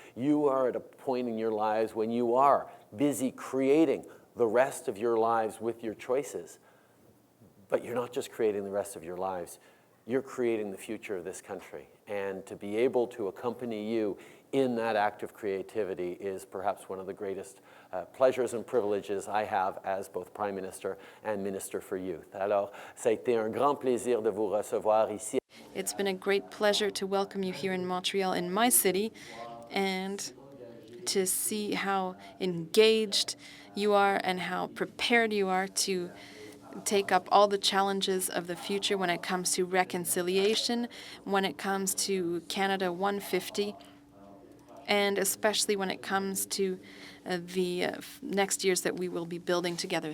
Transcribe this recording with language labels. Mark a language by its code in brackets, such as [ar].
[en] You are at a point in your lives when you are busy creating the rest of your lives with your choices, but you're not just creating the rest of your lives, you're creating the future of this country. And to be able to accompany you in that act of creativity is perhaps one of the greatest pleasures and privileges I have as both Prime Minister and Minister for Youth. [fr] Alors, ça a été un grand plaisir de vous recevoir ici. [en] It's been a great pleasure to welcome you here in Montreal, in my city, and to see how engaged you are and how prepared you are to take up all the challenges of the future when it comes to reconciliation, when it comes to Canada 150, and especially when it comes to the next years that we will be building together.